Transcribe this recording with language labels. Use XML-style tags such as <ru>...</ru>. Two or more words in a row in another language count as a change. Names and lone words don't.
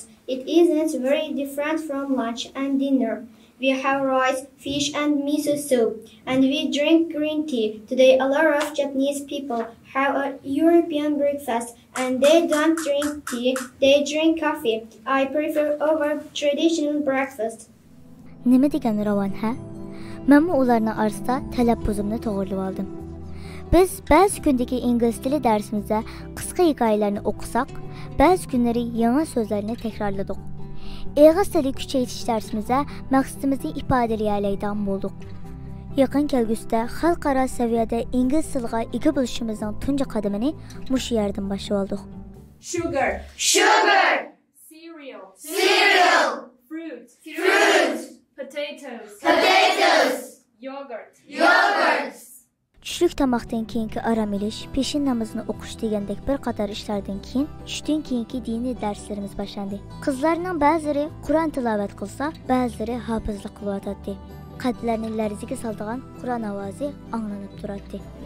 <en>It isn't very different from lunch and dinner. We have rice, fish, and miso soup, and we drink green tea. Today, a lot of Japanese people have a European breakfast, and they don't drink tea, they drink coffee. I prefer our traditional breakfast.</en> <uz>Nima degan ravon ha? Men ularning orasida talaffuzimni to'g'rilab oldim. Biz ba'zi kundagi ingliz tili darsimizda qisqa hikoyalarni o'qisak, ba'zi kunlari yangi so'zlarni takrorladik. Eg'iz tili kuchaytirish darsimizda maqsadimizni ifodalayoladigan bo'ldik. Yaqin kelgusida xalqaro saviyada ingliz tiliga ega bo'lishimizning tunji qadamini mushu yerdan boshlab oldik.</uz> <en>Sugar, Sugar, cereal, cereal, fruit, fruit, potatoes, potatoes, yogurt, yogurt.</en> <uz>Tushlik tomoqdan keyingi aram olish, peshin namozini o'qish degandek bir qator ishlardan keyin tushdan keyingi diniy darslarimiz boshlandi. Qizlarning ba'zilari Qur'on tilovat qilsa, ba'zilari hofizlik qilyotdi. Qalblarni larzaga soladigan Qur'on ovozi anglanib turadi.</uz>